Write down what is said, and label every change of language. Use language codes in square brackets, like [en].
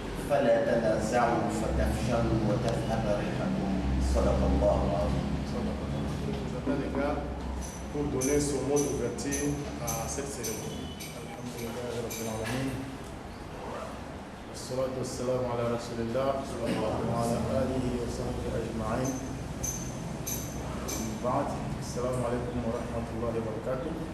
[ar] فلا تنازعوا فتفشلوا وتذهب ريحكم صدق الله العظيم. [fr] Représentant légal pour donner son mot d'ouverture à cette cérémonie. [ar] Alhamdulillah rabbil alamin. والصلاة والسلام على رسول الله وعلى آله وصحبه أجمعين. بعد السلام عليكم ورحمة الله وبركاته.